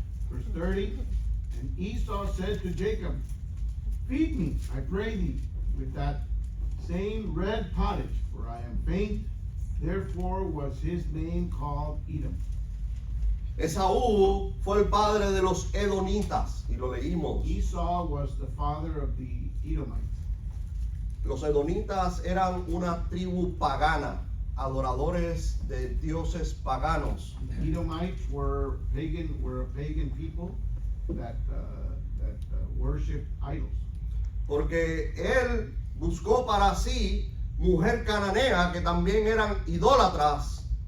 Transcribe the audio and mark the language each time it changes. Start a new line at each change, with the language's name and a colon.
English: Verse 30, and Esau said to Jacob, feed me, I pray thee, with that same red pottage, for I am faint. Therefore was his name called Edom.
Spanish: Esaú fue el padre de los edonitas, y lo leímos.
English: Esau was the father of the Edomites.
Spanish: Los edonitas eran una tribu pagana, adoradores de dioses paganos.
English: The Edomites were a pagan people that worshipped idols.
Spanish: Porque él buscó para sí mujer cananea que también eran idólatras.